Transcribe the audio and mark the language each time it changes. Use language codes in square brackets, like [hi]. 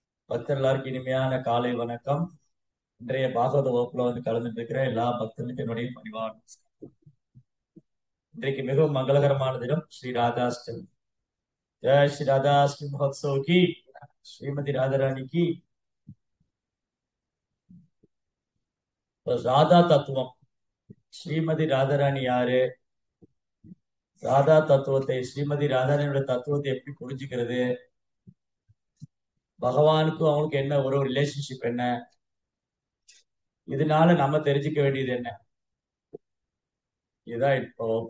[ta] பக்தர் எல்லாருக்கும் இனிமையான காலை வணக்கம். இன்றைய பாகவத வகுப்புல கலந்துட்டு இருக்கிற எல்லா பக்தர்களுக்கும் என்னுடைய பணிவான நமஸ்காரம். இன்றைக்கு மிகவும் மங்களகரமான தினம் ஸ்ரீ ராதாஷ்டமி. [hi] जय श्री राधा अष्टमी महोत्सव की, श्रीमती राधा रानी की। [ta] ராதா தத்துவம், ஸ்ரீமதி ராதாராணி யாரு, ராதா தத்துவத்தை, ஸ்ரீமதி ராதாராணியோட தத்துவத்தை எப்படி புரிஞ்சுக்கிறது, பகவானுக்கும் அவங்களுக்கு என்ன ஒரு ரிலேஷன்ஷிப் என்ன, இதனால நம்ம தெரிஞ்சுக்க வேண்டியது என்ன, இதுதான் இப்போ